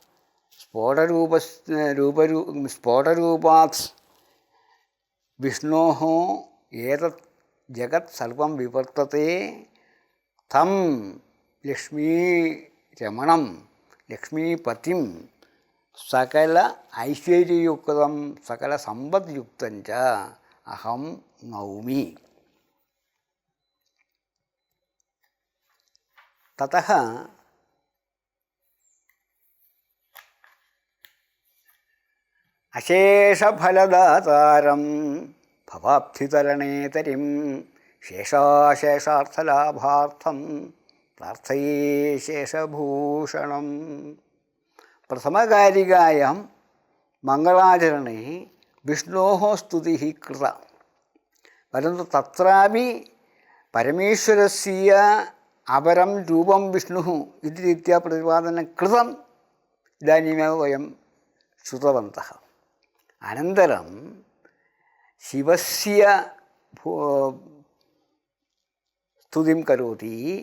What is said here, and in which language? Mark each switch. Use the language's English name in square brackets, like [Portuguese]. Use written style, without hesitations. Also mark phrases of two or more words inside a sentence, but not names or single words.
[Sanskrit] स्फोटरूपात् विष्णोः एतत् जगत् सर्वं विवर्तते तं लक्ष्मीरमणं लक्ष्मीपतिं सकल ऐश्वर्ययुक्तं सकलसम्पद्युक्तं च अहं नौमि ततः അശേഷഫലദാതാരം ഭവാബ്ധിതരണേ തരിം ശേഷാശേഷാർത്ഥലാഭാർത്ഥം പ്രാർത്ഥയേ ശേഷഭൂഷണം. പ്രഥമകാരികായാം മംഗളാചരണേ വിഷ്ണോः സ്തുതിः കൃത. परन्तु तत्रापि परमेश्वरस्य अपरं रूपं विष्णुः इति रीत्या प्रतिपादनं कृतम् इदानीमेव वयं श्रुतवन्तः. अनन्तरं शिवस्य स्तुतिं करोति.